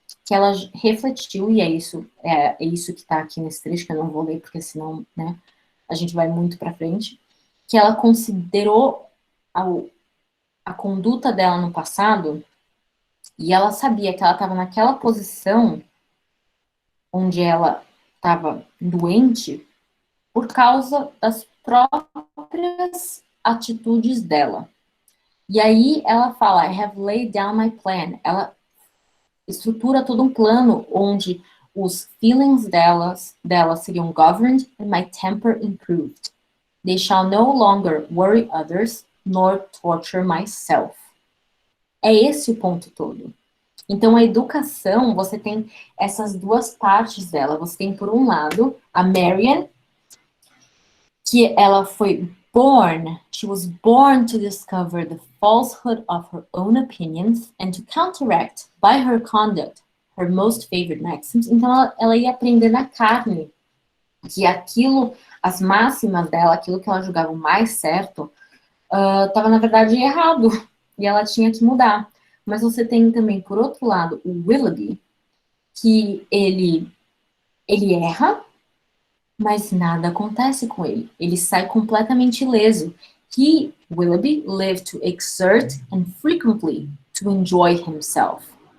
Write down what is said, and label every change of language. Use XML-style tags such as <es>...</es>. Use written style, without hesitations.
<pt>Que ela refletiu, e é isso que está aqui nesse trecho, que eu não vou ler, porque senão, né, a gente vai muito para frente, que ela considerou a conduta dela no passado, e ela sabia que ela estava naquela posição onde ela estava doente por causa das próprias atitudes dela. E aí ela fala,</pt> <en>I have laid down my plan.</en> <pt>Ela estrutura todo um plano onde os feelings dela seriam</pt> <en>governed and my temper improved. They shall no longer worry others nor torture myself.</en> <pt>É esse o ponto todo. Então, a educação, você tem essas duas partes dela. Você tem, por um lado, a Marianne, que ela foi</pt> <en>she was born to discover the falsehood of her own opinions and to counteract, by her conduct, her most favored maxims.</en> <pt>Então, ela ia aprender na carne que as máximas dela, aquilo que ela julgava mais certo, estava, na verdade, errado. E ela tinha que mudar. Mas você tem também, por outro lado, o Willoughby, que ele erra, mas nada acontece com ele. Ele sai completamente ileso.</pt> <en>Willoughby, lived to exert and frequently to enjoy himself.</en>